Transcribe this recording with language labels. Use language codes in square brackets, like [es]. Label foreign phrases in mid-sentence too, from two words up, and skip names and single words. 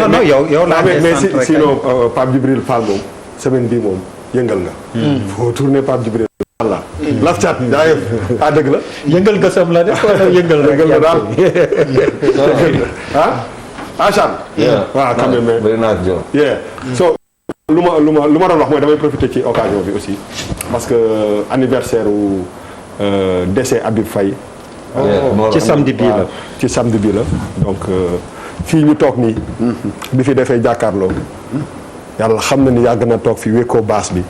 [wo] non yow laa [fr] mais sinon [wo] Pape Djibril Fall moom semaine bii moom yëngal nga. [fr] faut tourner Pape Djibril. [wo] voilà. laf cat jaayef dëgg la. yëngal gësam la def wala yëngal rek. yëngal nga daal. Achane. waaw [fr] quand même [en] very nice job. [wo] so lu ma doon wax mooy damay profiter ci occasion bi [fr] aussi parce que anniversaire [wo] u décès Habib Faye. ci samedi bii la ci samedi bii la donc fii ñu toog nii. bi fi defee jàkkaarloo. yàlla xam na ni yàgg na toog fi wékkoo baas bi.